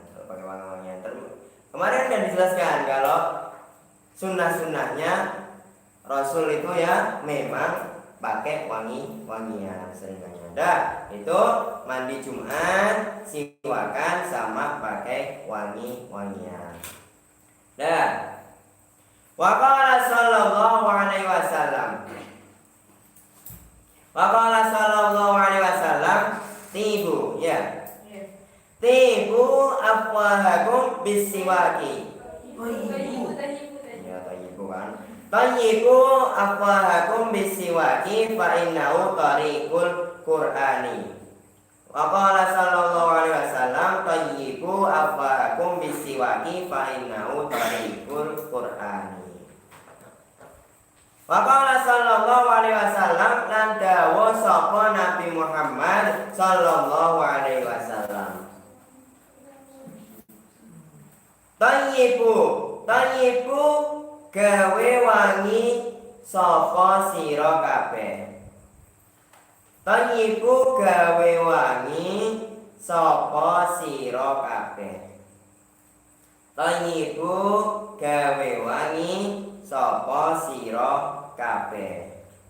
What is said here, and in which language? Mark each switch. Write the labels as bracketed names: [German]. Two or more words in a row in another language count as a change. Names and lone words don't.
[Indonesian] Kemarin udah dijelaskan kalau sunnah-sunnahnya Rasul itu ya memang pakai wangian seringannya. Dah, itu mandi Jumat, siwakan sama pakai wangian. Dah. [Arabic] وقال صلى الله عليه وسلم. وقال صلى الله عليه وسلم، طيبوا يا. طيبوا أفواهكم بالسواك. [Indonesian] Ya tayyibu kan. [Arabic] طيبوا أفواهكم بالسواك فإنه طريق القرآن. وقال صلى الله عليه وسلم طيبوا أفواهكم بالسواك فإنه طريق القرآن. وقال صلى الله عليه وسلم [Javanese] lan dawuh sapa Nabi Muhammad [Arabic] صلى الله عليه وسلم. [Javanese] Tayyibu gawe wangi sapa sira kabeh. Tayyibu gawe wangi sapa sira kabeh. Tayyibu gawe wangi sapa sira kabeh.